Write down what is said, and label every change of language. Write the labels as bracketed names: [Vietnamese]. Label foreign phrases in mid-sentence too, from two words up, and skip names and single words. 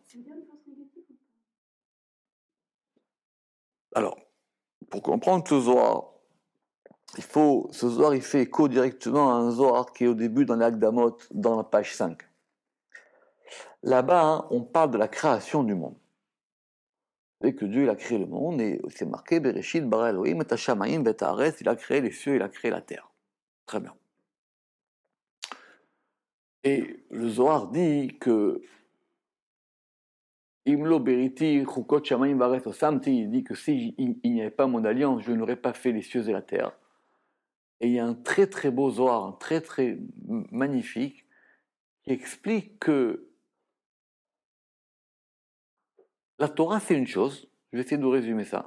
[French] Alors, pour comprendre ce Zohar, ce Zohar, il fait écho directement à un Zohar qui est au début dans l'Akdamot, d'Amot, dans la page 5. Là-bas, hein, on parle de la création du monde. Vous savez que Dieu, il a créé le monde, et c'est marqué, [Hebrew] בראשית ברא אלהים את השמים ואת הארץ, [French] il a créé les cieux, il a créé la terre. Très bien. Et le Zohar dit que [Hebrew] אם לא בריתי חקות שמים וארץ לא שמתי, [French] il dit que si il n'y avait pas mon alliance, je n'aurais pas fait les cieux et la terre. Et il y a un très très beau Zohar, un très très magnifique, qui explique que la Torah c'est une chose, je vais essayer de résumer ça.